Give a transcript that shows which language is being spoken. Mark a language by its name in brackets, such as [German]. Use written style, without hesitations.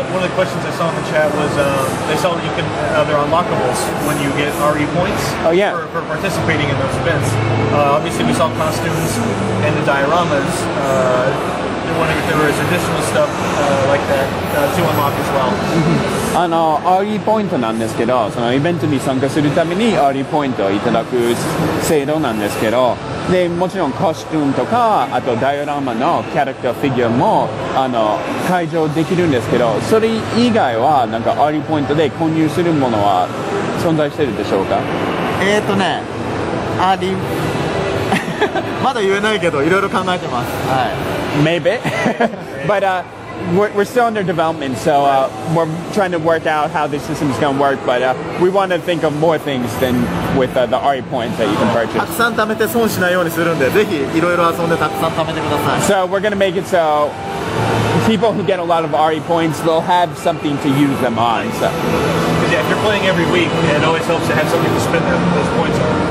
[English] One of the questions I saw in the chat was they saw that you can, they're unlockables when you get RE points for participating in those events. Obviously, we saw costumes and the dioramas. They're wondering if there was additional stuff like that to unlock as well. [Japanese] RE ポイントなんですけど、そのイベントに参加するために RE ポイントをいただく制度なんですけど、でもちろんコスチュームとか、あとダイオラマのキャラクターフィギュアも解除できるんですけど、それ以外はなんか RE ポイントで購入するものは存在してるでしょうか？ RE まだ言えないけどいろいろ考えてます。はい。 [English] Maybe, but we're still under development, so we're trying to work out how this system is going to work. But we want to think of more things than with the RE points that you can purchase. [Japanese] たくさん貯めて損しないようにするんで、ぜひいろいろ遊んでたくさん貯めてください。 [English] So we're going to make it so people who get a lot of RE points, they'll have something to use them on. So. Yeah, if you're playing every week, it always helps to have something to spend those points on.